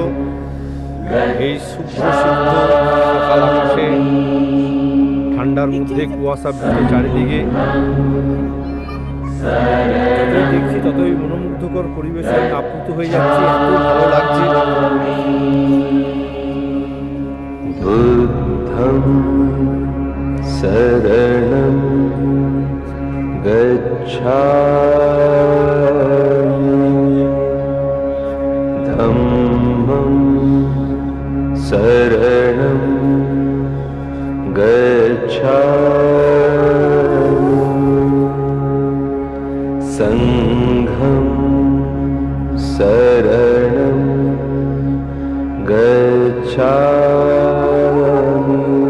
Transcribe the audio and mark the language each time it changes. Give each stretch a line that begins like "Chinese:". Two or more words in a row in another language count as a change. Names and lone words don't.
Bangla: এই শুভ্র সিদ্ধ সকাল আকাশে, ঠান্ডার মধ্যে কুয়াশা চারিদিকে, যতই দেখছি ততই মনোমুগ্ধকর পরিবেশে আমি আপ্লুত হয়ে যাচ্ছি। এত ভালো লাগছে।
Pali: बुद्धं शरणं गच्छामि धम्मं शरणं गच्छामि संघं शरणं गच्छामि